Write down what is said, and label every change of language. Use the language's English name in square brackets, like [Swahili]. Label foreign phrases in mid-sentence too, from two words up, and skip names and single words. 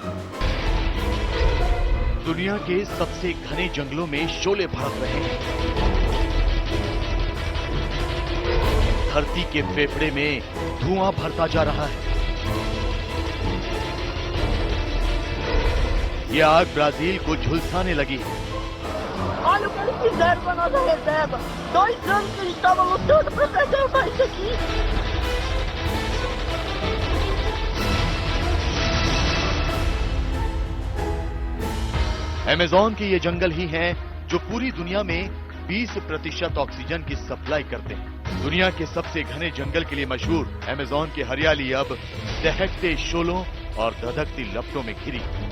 [Hindi] दुनिया के सबसे घने जंगलों में शोले भड़क रहे हैं। धरती के फेफड़े में धुआं भरता जा रहा है। यह आग ब्राजील को झुलसाने लगी है। [Portuguese] Olha o que eles fizeram com a nossa reserva. 2 anos que eles estavam lutando para preservar isso aqui. [Hindi] अमेज़न के ये जंगल ही हैं जो पूरी दुनिया में 20% ऑक्सीजन की सप्लाई करते हैं। दुनिया के सबसे घने जंगल के लिए मशहूर अमेज़न की हरियाली अब दहकते शोलों और धधकती लपटों में घिरी।